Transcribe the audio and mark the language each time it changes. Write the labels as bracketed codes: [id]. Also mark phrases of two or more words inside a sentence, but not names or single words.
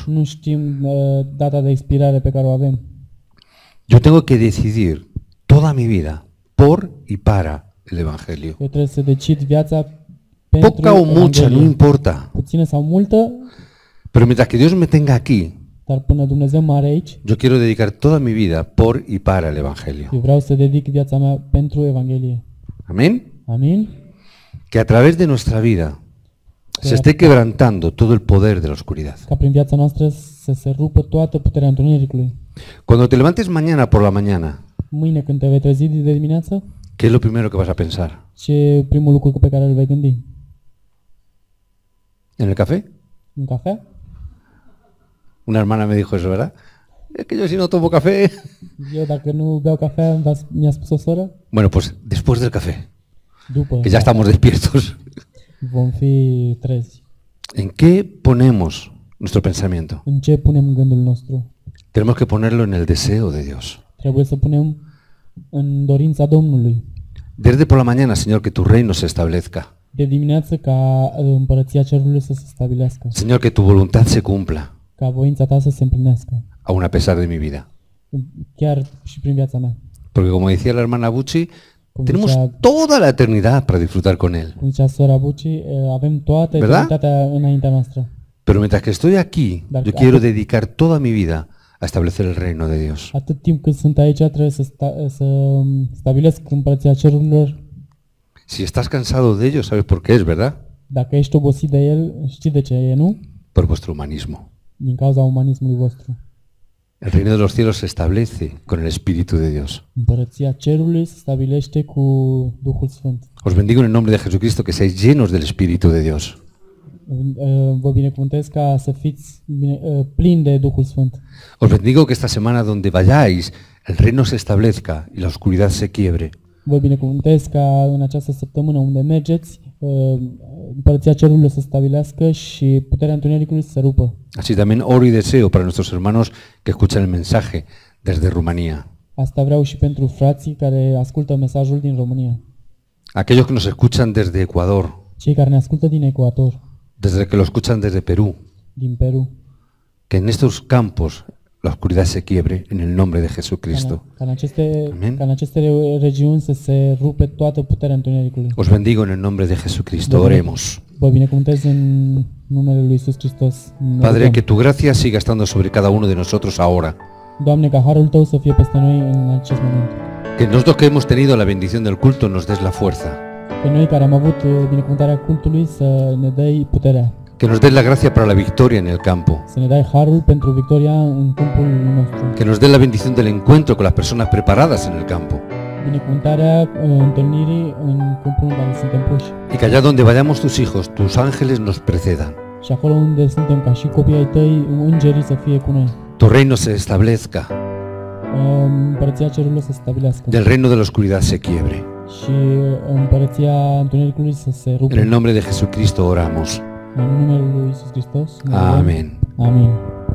[ro] Nu știm data de expirare pe care o avem. [es] Yo tengo que decidir toda mi vida por y para el Evangelio. [ro] Eu trebuie să decid viața pentru [es] Poca o mucha, no [ro] Evanghelie. [es] importa. [ro] Puțină sau multă, [es] Pero mientras que Dios me tenga aquí, [ro] dar până Dumnezeu mă are aici, [es] yo quiero dedicar toda mi vida por y para el Evangelio. [ro] eu vreau să dedic viața mea pentru Evanghelie. [es] Amén. [ro] Amin? [es] Que a través de nuestra vida se esté quebrantando todo el poder de la oscuridad. [ro] Ca prin viața noastră să se rupă toată puterea întunericului. [es] Cuando te levantes mañana por la mañana, [ro] Mâine când te vei trezi de dimineață, [es] ¿qué es lo primero que vas a pensar? [ro] ce e primul lucru pe care îl vei gândi? [es] ¿En el café? [ro] În cafea? [es] Una hermana me dijo eso, ¿verdad? Es que yo si no tomo café... [ro] Eu dacă nu beau cafea, mi-a spus o soră, [es] Bueno, pues después del café, [ro] după [es] que ya estamos despiertos, [ro] vom fi trezi. [es] ¿en qué ponemos nuestro pensamiento? [ro] În ce punem gândul nostru? [es] Tenemos que ponerlo en el deseo de Dios. [ro] Trebuie să punem în dorința Domnului. [es] Desde por la mañana, Señor, que tu reino se establezca. [ro] De dimineață ca împărăția cerului să se stabilească, [es] Señor, que tu voluntad se cumpla, [ro] ca voința ta să se împlinească, [es] aun a pesar de mi vida. [ro] chiar și prin viața mea. [es] Porque como decía la hermana Bucci, [ro] Cum [es] tenemos [ro] zicea, [es] toda la eternidad para disfrutar con Él. [ro] cum zicea sora Buci, avem toată [es] ¿Verdad? [ro] eternitatea înaintea noastră. [es] Pero mientras que estoy aquí, [ro] Dar [es] yo quiero dedicar toda mi vida a establecer el reino de Dios. [ro] Atât timp cât sunt aici, trebuie să stabilesc împărăția cerurilor. [es] Si estás cansado de ello, sabes por qué es, ¿verdad? [ro] Dacă ești obosit de el, știi de ce e, nu? [es] Por vuestro humanismo. [ro] Din cauza umanismului vostru. [es] El reino de los cielos se establece con el Espíritu de Dios. [ro] Împărăția cerului se stabilește cu Duhul Sfânt. [es] Os bendigo en el nombre de Jesucristo, que seáis llenos del Espíritu de Dios. [ro] Vă binecuvântez ca să fiți plini de Duhul Sfânt. [es] Os bendigo que esta semana donde vayáis, el reino se establezca y la oscuridad se quiebre. [ro] Vă binecuvântez ca în această săptămână unde mergeți, împărăția cerului să se stabilească și puterea întunericului să se rupă. [es] Así también oro y deseo para nuestros hermanos que escuchan el mensaje desde Rumanía. [ro] Asta vreau și pentru frații care ascultă mesajul din România. [es] Aquellos que nos escuchan desde Ecuador, [ro] Cei care ne ascultă din Ecuador, [es] desde que lo escuchan desde Perú, [ro] din Peru. [es] que en estos campos la oscuridad se quiebre en el nombre de Jesucristo. [ro] Ca Amin. în aceste regiuni să se rupe toată puterea întunericului. [es] Os bendigo en el nombre de Jesucristo. Oremos. [ro] Vă binecuvântez în numele lui Iisus Hristos. Ne [es] Padre, [ro] rugăm. [es] que tu gracia siga estando sobre cada uno de nosotros ahora. [ro] Doamne, ca harul Tău să fie peste noi în acest moment. [es] Que nosotros que hemos tenido la bendición del culto nos des la fuerza. [ro] Pe noi care am avut binecuvântarea cultului să ne dai puterea. [es] Que nos des la gracia para la victoria en el campo. [ro] Să ne dai harul pentru victoria în câmpul nostru. [es] Que nos des la bendición del encuentro con las personas preparadas en el campo. [ro] Binecuvântarea întâlnirii în câmpul în care suntem puși. [es] Y que allá donde vayamos tus hijos, tus ángeles nos precedan. [ro] Și acolo unde suntem ca și copii ai Tăi, îngerii să fie cu noi. [es] Tu reino se establezca. [ro] Împărăția cerurilor să se stabilească. [es] Del reino de la oscuridad se quiebre. [ro] Și împărăția întunericului să se rupă. [es] En el nombre de Jesucristo oramos. [ro] În numele lui Iisus Hristos. ne rugăm. [es] Amén. [ro] Amin.